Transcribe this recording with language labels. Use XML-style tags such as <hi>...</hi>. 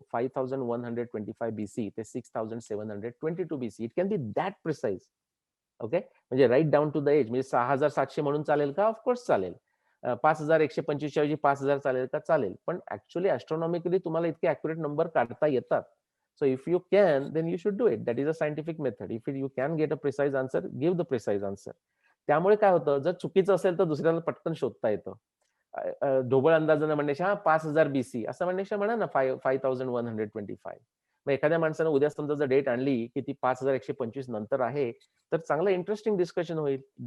<mr>5125 BC ते 6722 BC.</mr> <en>It can be that precise. Okay, म्हणजे right down to the age.</en> <mr>म्हणजे 6700 म्हणून चालेल का? ऑफकोर्स चालेल. 5125 ऐवजी 5000 चालेल का? चालेल. पण ऍक्च्युअली ऍस्ट्रॉनॉमिकली तुम्हाला इतके अॅक्युरेट नंबर काढता येतात.</mr> <en>So if you can, then you should do it. That is a scientific method. If you can get a precise answer, give the precise answer.</en> <mr>त्यामुळे काय होतं, जर चुकीचं असेल तर दुसऱ्याला पटकन शोधता येतं. ढोबळ अंदाजानं म्हणण्याच्या 5000 BC असं म्हणण्याच्या म्हणा ना 5125. मग एखाद्या माणसानं उद्या समजा जर डेट आणली की ती 5125 नंतर आहे, तर चांगलं इंटरेस्टिंग डिस्कशन होईल.</mr>